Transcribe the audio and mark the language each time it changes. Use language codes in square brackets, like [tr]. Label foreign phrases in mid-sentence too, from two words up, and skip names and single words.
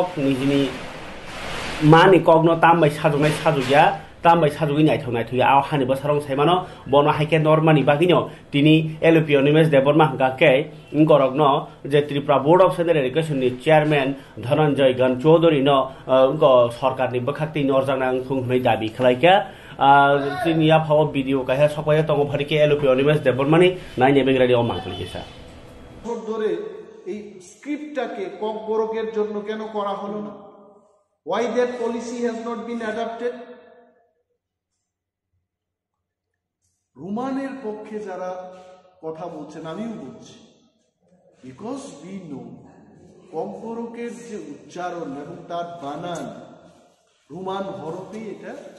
[trp] nijini mani kogno tambai sajugnai sajugya tambai sajugi naithonai thuya aw hani basarong saimano bono haike normani bagino tini LOP Onimes Deborma hangake ingorogno je Tripura Board of Secondary Education ni chairman Dhananjay Gan Chaudhary no go sarkar ni bakhakti norjanang thungnai dabi khlaika tini aphaw video kahe sokoye tongo bharike LOP Onimes Deborma ni naine begradi o mangkulisa [bn] ধরে এই স্ক্রিপ্টটাকে ককবরকের জন্য কেন করা হলো না? [en] Why that policy has not been adopted? [bn] রোমানের পক্ষে যারা কথা বলছেন আমিও বলছি, [en] because we know [bn] ককবরকের যে উচ্চারণ এবং তার বানান রোমান হরফে এটা